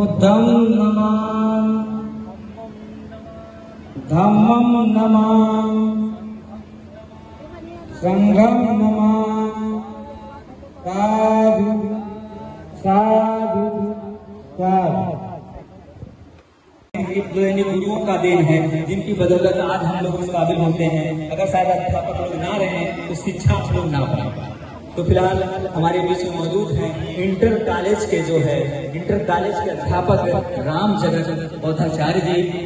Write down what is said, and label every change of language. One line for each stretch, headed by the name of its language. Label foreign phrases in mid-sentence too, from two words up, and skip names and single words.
Pali: बुद्धं नमामि, धम्मं नमामि, संघं नमामि। साधु साधु साधु।
Hindi: जो इन गुरुओं का देन है, जिनकी बदौलत आज हम लोग इस काबिल होते हैं। अगर शायद अध्यापक लोग ना रहे तो शिक्षा हम लोग ना पाए। तो फिलहाल हमारे बीच में मौजूद हैं
English: inter college
Hindi: के जो है
English: inter college
Hindi: के अध्यापक राम जगत बौद्धाचार्य जी।